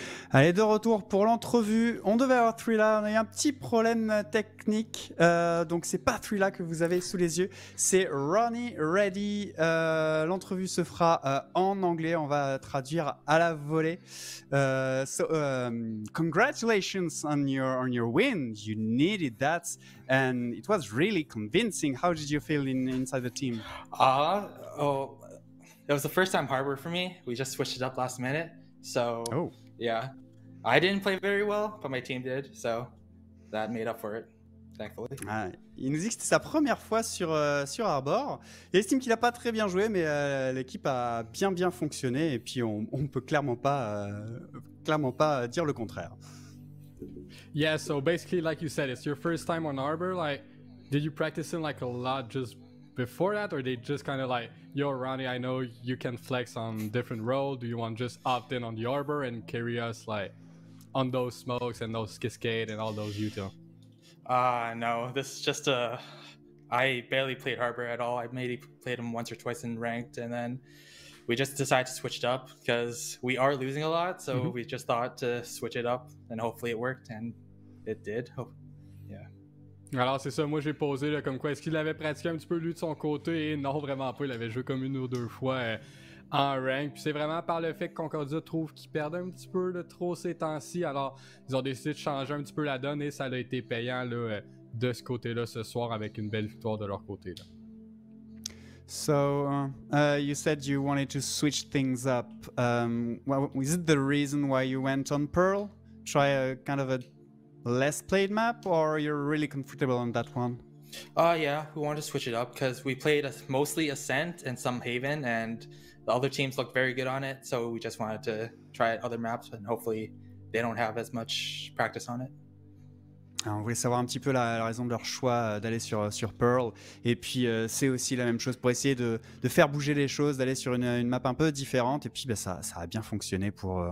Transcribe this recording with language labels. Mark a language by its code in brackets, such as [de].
[fr] Allez, de retour pour l'entrevue. On devait avoir Thrilla, on a eu un petit problème technique, donc c'est pas Thrilla que vous avez sous les yeux, c'est Ronnie Reddy. L'entrevue se fera en anglais, on va traduire à la volée. [en] Congratulations on your win. You needed that, and it was really convincing. How did you feel inside the team? It was the first time Harbor for me. We just switched it up last minute, so. Oh. Yeah, I didn't play very well, but my team did, so that made up for it, thankfully. [fr] Ah, il nous dit que c'était sa première fois sur Harbor. Il estime qu'il n'a pas très bien joué, mais l'équipe a bien fonctionné, et puis on peut clairement pas dire le contraire. [en] Yeah, so basically, like you said, it's your first time on Harbor. Like, did you practice in like a lot just before that, or they just kind of like, yo, Ronnie, I know you can flex on different roles. Do you want to just opt in on the Arbor and carry us like on those smokes and those Cascade and all those util? No, this is just I barely played Harbor at all. I maybe played him once or twice in ranked, and then we just decided to switch it up because we are losing a lot. So we just thought to switch it up, and hopefully it worked, and it did. Yeah. [fr] Alors c'est ça, moi j'ai posé là, comme quoi, est-ce qu'il avait pratiqué un petit peu lui de son côté? Et non, vraiment pas, il avait joué comme 1 ou 2 fois en rank. Puis c'est vraiment par le fait que Concordia trouve qu'il perdait un petit peu de trop ces temps-ci. Alors ils ont décidé de changer un petit peu la donne et ça a été payant là, de ce côté-là ce soir avec une belle victoire de leur côté. Là. [en] So, you said you wanted to switch things up. Well, is it the reason why you went on Pearl? Try a kind of a less played map, or you're really comfortable on that one? Yeah, we wanted to switch it up because we played mostly Ascent and some Haven, and the other teams looked very good on it. So we just wanted to try other maps, and hopefully they don't have as much practice on it. [fr] Alors, on voulait savoir un petit peu la raison de leur choix d'aller sur Pearl. Et puis, c'est aussi la même chose pour essayer de faire bouger les choses, d'aller sur une map un peu différente. Et puis, ça a bien fonctionné pour eux.